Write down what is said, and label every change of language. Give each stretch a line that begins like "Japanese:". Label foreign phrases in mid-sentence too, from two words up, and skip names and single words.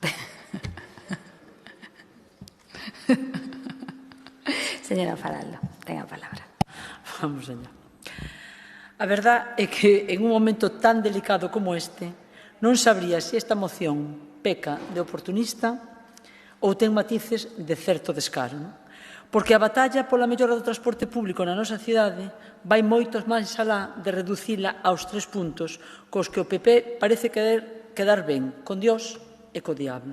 Galician: Señora Faraldo, tenga a palabra.
Spanish: Vamos allá.
Galician: A verdad é que en un momento tan delicado como este non sabría se esta moción peca de oportunista ou ten matices de certo descaro, non? Porque a batalla pola mellora do transporte público na nosa cidade vai moitos máis alá de reducila aos 3 puntos cos que o PP parece quedar ben con Dios e co diablo.